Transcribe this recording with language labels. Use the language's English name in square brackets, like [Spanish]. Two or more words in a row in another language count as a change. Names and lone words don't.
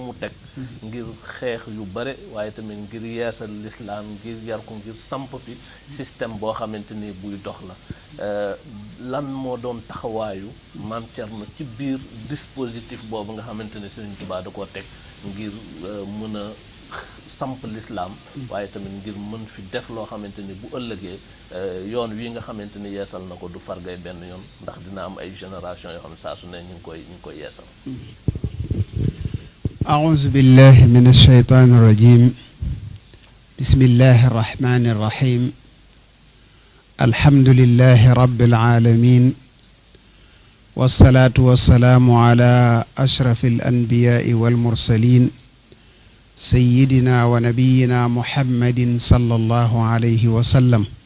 [Wolof] mu teg ngir xeex yu bare waaye tamit ngir yeesal lislaam ngir yar ko ngir samp fi système boo xamante ni buy dox la lan moo doon taxawaayu Maam Thierno ci biir dispositif boobu nga xamante ni Sëñ Tuubaa da koo teg ngir mën a samp lislaam waaye tamit ngir mën fi def loo xamante ni bu ëllëgee yoon wi nga xamante ni yeesal na ko du fargay benn yoon ndax dina am ay génération yoo xam ne saa su ne ñu ngi koy yeesal [Arabic] أعوذ بالله من الشيطان الرجيم بسم الله الرحمن الرحيم الحمد لله رب العالمين والصلاة والسلام على أشرف الأنبياء والمرسلين سيدنا ونبينا محمد صلى الله عليه وسلم